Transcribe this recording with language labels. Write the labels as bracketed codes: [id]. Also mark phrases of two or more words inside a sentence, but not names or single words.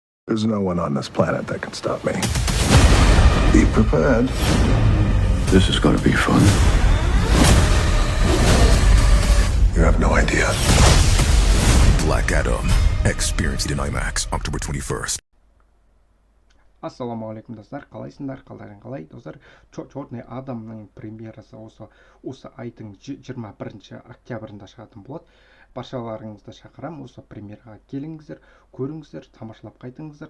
[en] There's no one on this planet that can stop me. Be prepared. This is gonna be fun. You have no idea. Black Adam. Experience it in IMAX October 21st. [kk] Ассалаумағалейкум достар, қалайсыңдар, қалдарың қалай? Достар, Ежелгі адамның премьерасы осы айдың 21 октябрында шығатын болады. Баршаларыңызды шақырам, осы премьераға келіңіздер, көріңіздер, тамашалап қайтыңыздар.